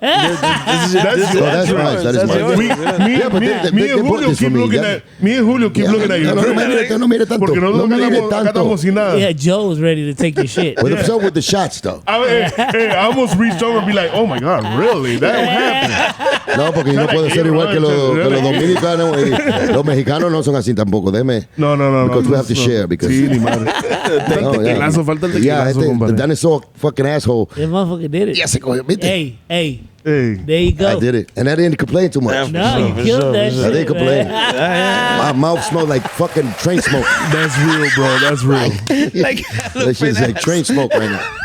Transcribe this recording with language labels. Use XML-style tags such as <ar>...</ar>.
<en>That's mine. That is mine. Me and Julio keep looking at you.</en> <es>No mire tanto. Porque nosotros No mire acá estamos sin nada.</es> <en>Yeah, Joe was ready to take your shit. What's up with the shots though? I almost reached over and be like, oh my God, really? That happened.</en> <es>No, porque no puede ser igual que los dominicanos. Los mexicanos no son así tampoco. Déjeme. No.</es> <en>Because we have to share. Because</en> <es>Sí, ni madre. el tequilazo, falta el tequilazo, compadre.</es> <en>The dinosaur fucking asshole. That motherfucker did it.</en> <es>Ya se cogió, ¿viste?</es> <en>Hey. Hey. There you go. I did it. And I didn't complain too much. No, you killed that shit. I didn't complain. Man. My mouth smelled like fucking train smoke. That's real, bro. That's real. Like, That shit's like train smoke right now.</en>